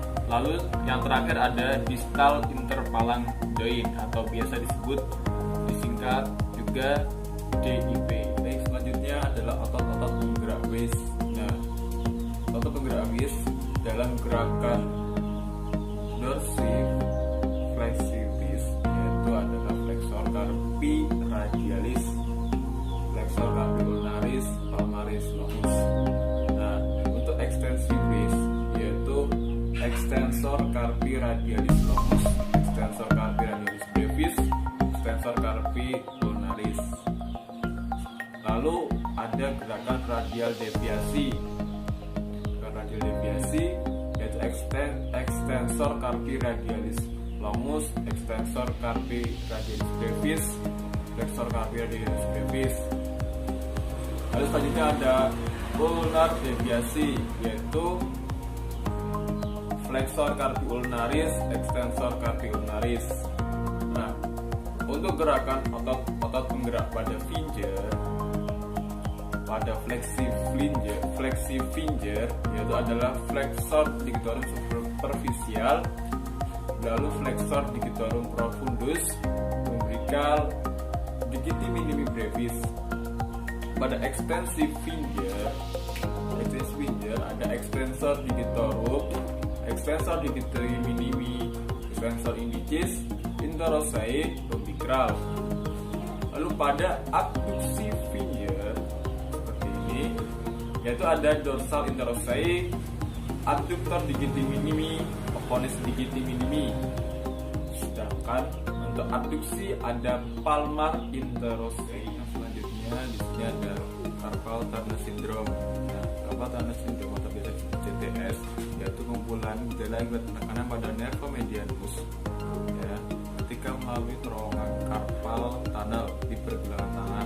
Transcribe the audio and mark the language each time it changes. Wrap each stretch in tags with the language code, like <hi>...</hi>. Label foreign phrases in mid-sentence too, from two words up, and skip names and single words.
<id>Lalu yang terakhir ada</id> <en>distal interpalang joint</en> <id>atau biasa disingkat juga DIP. Baik, selanjutnya adalah otot-otot penggerak wrist. Nah, otot penggerak wrist dalam gerakan dorsiflexivis yaitu adalah</id> <la>flexor carpi radialis, flexor carpi ulnaris, palmaris longus.</la> <id>Nah, untuk</id> <en>extensive wrist</en> <la>yaitu extensor carpi radialis longus, extensor carpi radialis brevis, extensor carpi ulnaris.</la> <id>Lalu ada gerakan radial deviasi. Gerakan radial deviasi yaitu</id> <la>extensor carpi radialis longus, extensor carpi radialis brevis, flexor carpi radialis brevis.</la> <id>Lalu selanjutnya ada ulnar deviasi, yaitu</id> <la>flexor carpi ulnaris, extensor carpi ulnaris.</la> <id>Nah, untuk gerakan otot penggerak pada finger, pada flexifinger yaitu adalah</id> <la>flexor digitorum superficial,</la> <id>lalu</id> <la>flexor digitorum profundus,</la> <id>umbilical,</id> <la>digiti minimi brevis. Pada</la> <en>extensive finger</en> <la>ada extensor digitorum, extensor digitorum minimi, extensor indicis, interossei, umbilical.</la> <id>Lalu pada abduksi finger seperti ini, yaitu ada</id> <la>dorsal interossei, adductor digiti minimi,</la> <id>opponens digiti minimi. Sedangkan untuk abduksi ada</id> <la>palmar interossei.</la> <id>Selanjutnya di sini ada</id> <en>carpal tunnel syndrome.</en> <id>Nah,</id> <en>carpal tunnel syndrome</en> <id>atau biasa disebut CTS yaitu kumpulan gejala akibat penekanan pada</id> <la>nerve medianus</la> <id>ya, melalui terowongan</id> <en>carpal tunnel</en> <id>di pergelangan tangan.</id>